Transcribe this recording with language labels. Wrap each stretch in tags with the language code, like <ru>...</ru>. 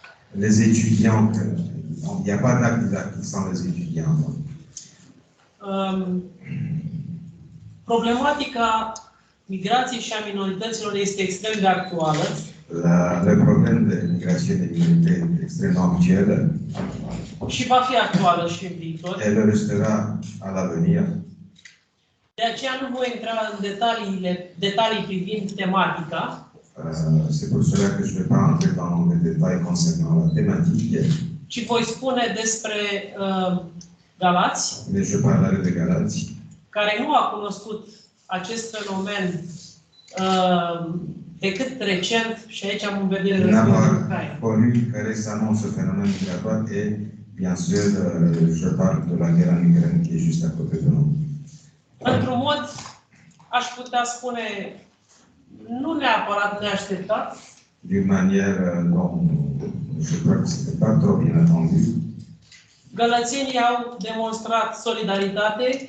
<fr>Les étudiants, il n'y a pas d'acte didactique sans les étudiants.</fr> <ro>Problematica migrației și a minorităților este extrem de actuală.</ro> <fr>Le problème de migration et des minorités est extrêmement actuel.</fr> <ro>Și va fi actuală și în viitor.</ro> <fr>Elle le restera à l'avenir.</fr> <ro>De aceea nu voi intra în detalii privind tematica.</ro> <fr>C'est pour cela que je ne vais pas entrer dans les détails concernant la thématique.</fr> <ro>Ci voi spune despre Galați.</ro> <fr>Mais je parlerai de Galați.</fr> <ro>Care nu a cunoscut acest fenomen decât recent, și aici am în vedere războiul în Ucraina.</ro> <fr>Connu que récemment ce phénomène migratoire et bien sûr je parle de la guerre en Ukraine qui est juste à côté de nous.</fr> <ro>Într-un mod, aș putea spune, nu neapărat neașteptat.</ro> <fr>D'une manière dont je crois que c'était pas trop bien attendu.</fr> <ro>Galațienii au demonstrat solidaritate.</ro>